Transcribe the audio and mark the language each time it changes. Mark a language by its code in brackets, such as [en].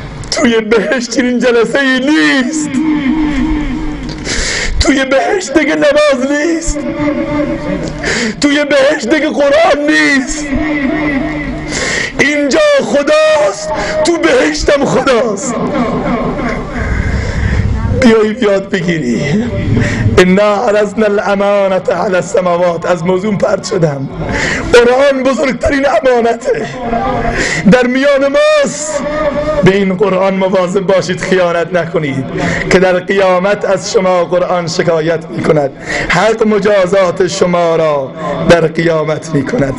[fa] توی بهشت این جلسه ای نیست، توی بهشت دیگه نماز نیست، توی بهشت دیگه قرآن نیست. اینجا خداست، تو بهشتم خداست. بیایی یاد بگیری. [ar] انا عرضنا الامانة على السماوات. [fa] از موضوع پرت شدم. قرآن بزرگترین امانته در میان ماست. به این قرآن مواظب باشید خیانت نکنید که در قیامت از شما قرآن شکایت میکند، حق مجازات شما را در قیامت میکند.